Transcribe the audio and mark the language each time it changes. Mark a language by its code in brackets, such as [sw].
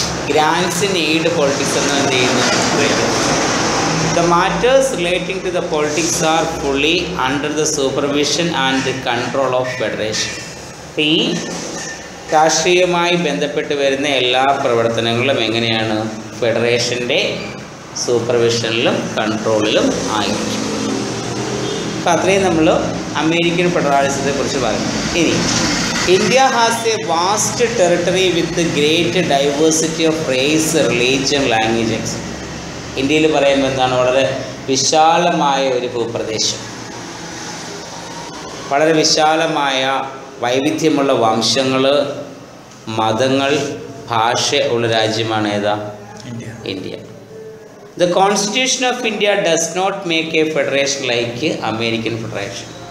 [ml] Grants in aid politics എന്ന് എന്ത് ചെയ്യുന്നു? [en] The matters relating to the politics are fully under the supervision and control of federation. [ml] ഈ രാഷ്ട്രീയവുമായി ബന്ധപ്പെട്ട് വരുന്ന എല്ലാ പ്രവർത്തനങ്ങളും എങ്ങനെയാണ്? ഫെഡറേഷൻ്റെ സൂപ്പർവിഷനിലും കൺട്രോളിലും ആയിരിക്കും. അപ്പോൾ അത്രയും നമ്മൾ അമേരിക്കൻ ഫെഡറലിസത്തെ കുറിച്ച് പറഞ്ഞു. ഇനി [en] India has a vast territory with great diversity of race, religion, languages. [ml] ഇന്ത്യയിൽ പറയുമ്പോൾ എന്താണ്? വളരെ വിശാലമായ ഒരു ഭൂപ്രദേശം, വളരെ വിശാലമായ വൈവിധ്യമുള്ള വംശങ്ങൾ, മതങ്ങൾ, ഭാഷ ഉള്ള രാജ്യമാണ് ഏതാ? India. [en] The Constitution of India does not make a federation like American Federation.